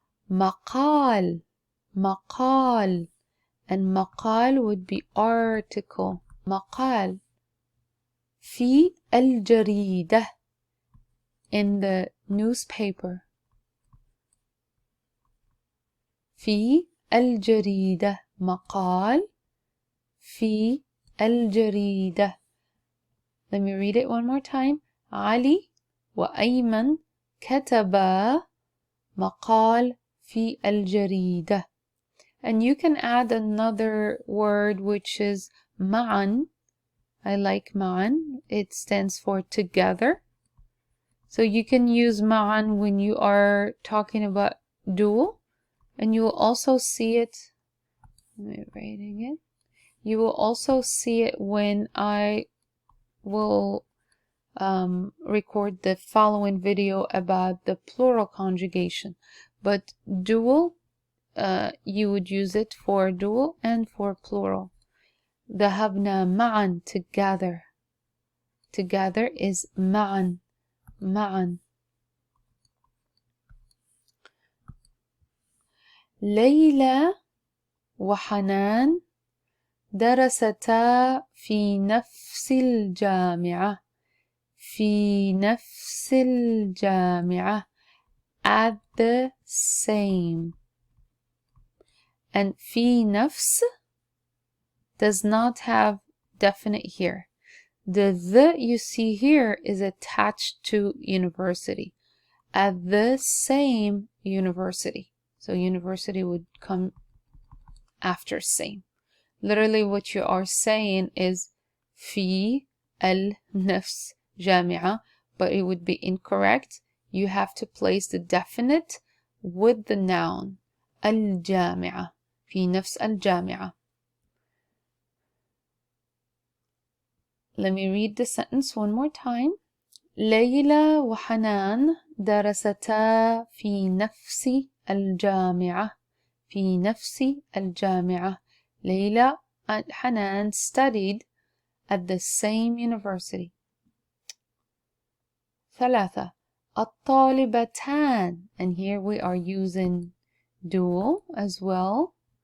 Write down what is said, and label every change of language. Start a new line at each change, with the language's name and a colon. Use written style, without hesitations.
Arabic: Maqal, maqal.
English: And maqal would be article. Maqal.
Arabic: في الجريدة,
English: in the newspaper.
Arabic: في الجريدة, مقال في الجريدة.
English: Let me read it one more time.
Arabic: علي وأيمن كتبا مقال في الجريدة.
English: And you can add another word, which is معا. I like ma'an. It stands for together. So you can use ma'an when you are talking about dual. And you will also see it. I'm writing it. You will also see it when I will record the following video about the plural conjugation. But dual, you would use it for dual and for plural.
Arabic: ذهبنا معا,
English: together. Together is معا, معا.
Arabic: ليلى وحنان درستا في نفس الجامعة. في نفس الجامعة.
English: At the same. And في نفس does not have definite here. The you see here is attached to university. At the same university. So university would come after same. Literally what you are saying is
Arabic: في النفس جامعة,
English: but it would be incorrect. You have to place the definite with the noun.
Arabic: الجامعة. في نفس الجامعة.
English: Let me read the sentence one more time.
Arabic: ليلى وحنان درستا في نفس الجامعة. في نفس الجامعة.
English: Layla and Hanan studied at the same university.
Arabic: 3. الطالبتان.
English: And here we are using dual as well.